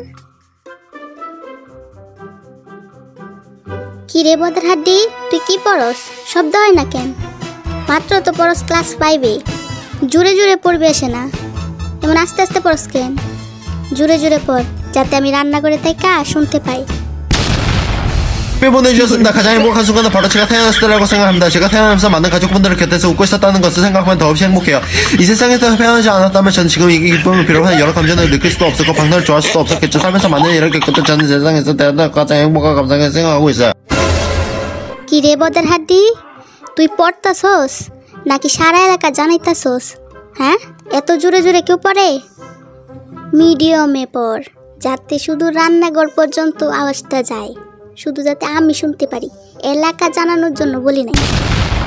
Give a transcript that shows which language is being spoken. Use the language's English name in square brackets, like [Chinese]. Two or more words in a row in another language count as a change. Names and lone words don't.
[Bangla] কি রে বদরহাটি, তুই কি পড়স? শব্দ হয় না কেন? মাত্র তো পড়স ক্লাস 5-এ, জোরে জোরে পড়বে আসে না, এমন আস্তে আস্তে পড়স কেন? জোরে জোরে পড়, যাতে আমি রান্না করে তাইকা শুনতে পাই। [Korean] 보내주셨습니다. 가장 행복한 순간은 바로 제가 태어났을 때라고 생각합니다. 제가 태어나면서 많은 가족분들을 곁에서 웃고 있었다는 것을 생각하면 더없이 행복해요. 이 세상에서 태어나지 않았다면 저는 지금 이 기쁨을 비롯한 여러 감정을 느낄 수도 없었고 방송을 좋아할 수도 없었겠죠. 살면서 많은 일을 겪었던 저는 세상에서 태어나 가장 행복한 감정을 생각하고 있어요. [Bangla] কি রে বদরহাটি, তুই পড়তাছস নাকি সারা এলাকা জানাইতাছস? হ্যাঁ, এত জোরে জোরে কেউ পড়ে? মিডিয়ামে পড়, যাতে শুধু রান্নাঘর পর্যন্ত আওয়াজটা যায়, শুধু যাতে আমি শুনতে পারি, এলাকা জানানোর জন্য বলি নাই।